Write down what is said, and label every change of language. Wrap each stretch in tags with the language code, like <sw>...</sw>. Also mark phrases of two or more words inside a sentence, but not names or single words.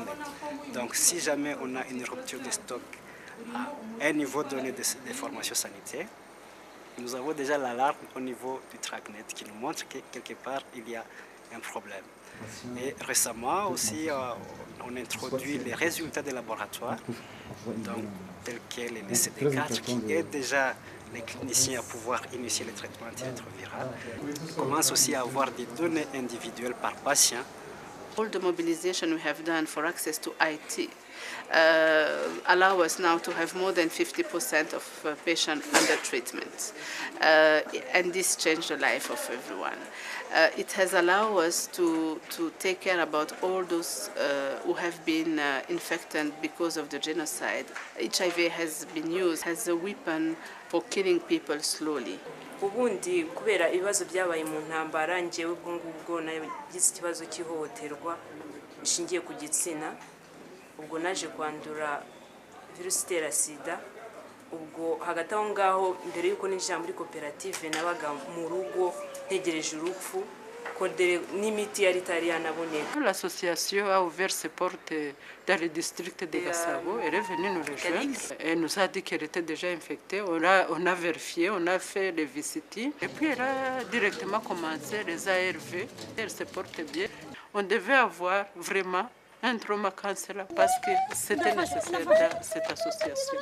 <fr>Donc si jamais on a une rupture de stock à un niveau donné des formations sanitaires, nous avons déjà l'alarme au niveau du TRACnet qui nous montre que quelque part il y a un problème. Et récemment aussi, on a introduit les résultats des laboratoires, donc, tels que les CD4, qui aident déjà les cliniciens à pouvoir initier le traitement antirétroviral. On commence aussi à avoir des données individuelles par patient.</fr> <en>All the mobilization we have done for access to IT allow us now to have more than 50% of patients under treatment. And this changed the life of everyone. It has allowed us to take care about all those who have been infected because of the genocide. HIV has been used as a weapon for killing people slowly.</en> <rw>ubundi kubera ibibazo byabaye mu ntambara njyewe ubwo ngubwo nagize ikibazo cy'ihohoterwa rishingiye ku gitsina ubwo naje kwandura virusi itera sida ubwo hagati aho ngaho mbere y'uko ninjira muri koperative nabaga mu rugo ntegereje urupfu n'imiti yari itari yanaboneka.</rw> <fr>L'association a ouvert ses portes dans le district de Gasabo. Elle est venue nous rejoindre. Elle nous a dit qu'elle était déjà infectée. On a vérifié, on a fait les visites. Et puis elle a directement commencé les ARV. Elle se porte bien. On devait avoir vraiment un trauma cancer parce que c'était nécessaire dans cette association.</fr>